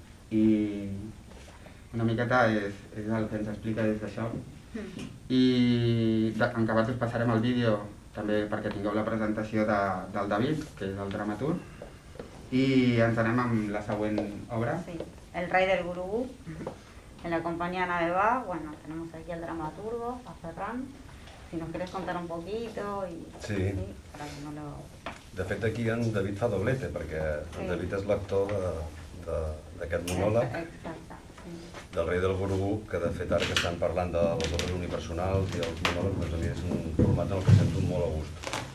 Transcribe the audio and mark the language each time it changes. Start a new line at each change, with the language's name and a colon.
Catalan: I una miqueta és el que ens explica des d'això. I en acabat us passarem el vídeo també perquè tingueu la presentació del David, que és el dramaturg, i ens anem amb la següent obra. Sí, El rey del gurugú.
Spanish: En la compañía Nave va, bueno, tenemos aquí al dramaturgo, a Ferran. Si nos querés contar un poquito y... Sí. Para que no lo...
Catalan: De fet, aquí en David fa doblete, perquè en David és l'actor d'aquest monòleg. Exacte. del Rei del Gurugú, que de fet ara que estan parlant de les obres unipersonals i els monòlegs, doncs a mi és un format en el que sento molt a gust.